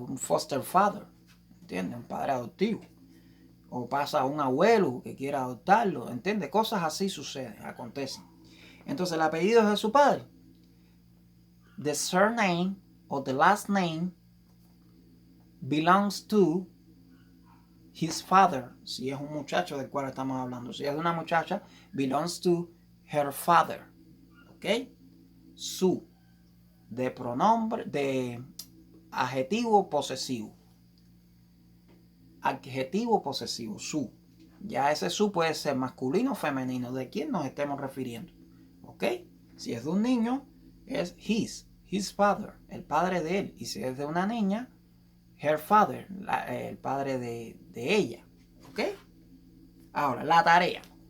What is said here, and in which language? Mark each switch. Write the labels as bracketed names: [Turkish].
[Spanish] Un foster father, ¿entiendes? Un padre adoptivo. O pasa a un abuelo que quiera adoptarlo, ¿entiendes? Cosas así suceden, acontecen. Entonces el apellido es de su padre. [English] The surname o the last name belongs to his father. [Spanish] Si es un muchacho del cual estamos hablando. Si es de una muchacha, [English] belongs to her father. [Spanish] ¿Ok? Su. De pronombre, de adjetivo posesivo. Adjetivo posesivo, su. Ya ese su puede ser masculino o femenino, de quién nos estemos refiriendo. ¿Ok? Si es de un niño, es [English] his father, [Spanish] el padre de él. Y si es de una niña, [English] her father, [Spanish] el padre de ella. ¿Ok? Ahora, la tarea.